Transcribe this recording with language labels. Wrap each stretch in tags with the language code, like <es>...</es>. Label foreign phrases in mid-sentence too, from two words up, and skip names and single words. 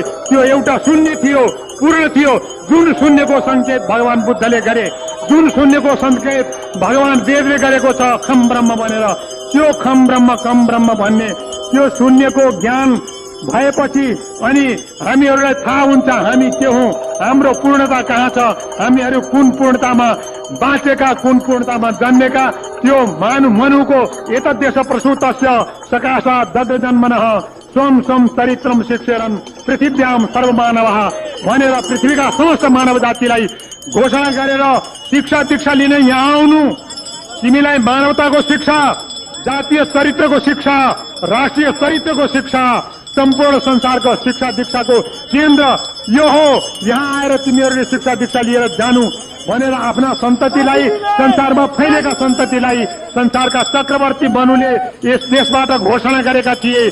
<ne>त्यो एउटा शून्य थियो पूर्ण थियो जुन शून्यको संकेत भगवान बुद्धले गरे जुन शून्यको संकेत भगवान वेदले गरेको छ</ne> <sa>खम ब्रह्म</sa> <ne>भनेर त्यो</ne> <sa>खम ब्रह्म कम ब्रह्म</sa> <ne>भन्ने त्यो शून्यको ज्ञान भएपछि अनि हामीहरूलाई थाहा हुन्छ हामी के हौं हाम्रो पूर्णता कहाँ छ हामीहरू कुन पूर्णतामा बाँचेका कुन पूर्णतामा जन्मेका त्यो मनुको</ne> <sa>एतद्देश प्रसूतस्य सकाशा दद्दजन्मनः स्वम स्वम चरित्रम शिक्षेरन् पृथिव्याम सर्वमानवः</sa> <ne>भनेर पृथ्वीका समस्त मानव जातिलाई घोषणा गरेर शिक्षा दीक्षा लिन यहाँ आउनु तिमीलाई मानवताको शिक्षा जातीय चरित्रको शिक्षा राष्ट्रिय चरित्रको शिक्षा सम्पूर्ण संसारको शिक्षा दीक्षाको केन्द्र यो हो यहाँ आएर तिमीहरूले शिक्षा दीक्षा लिएर जानु भनेर आफ्ना सन्ततिलाई संसारमा फैलेका सन्ततिलाई संसारका चक्रवर्ती बनुले यस देशबाट घोषणा गरेका थिए।</ne>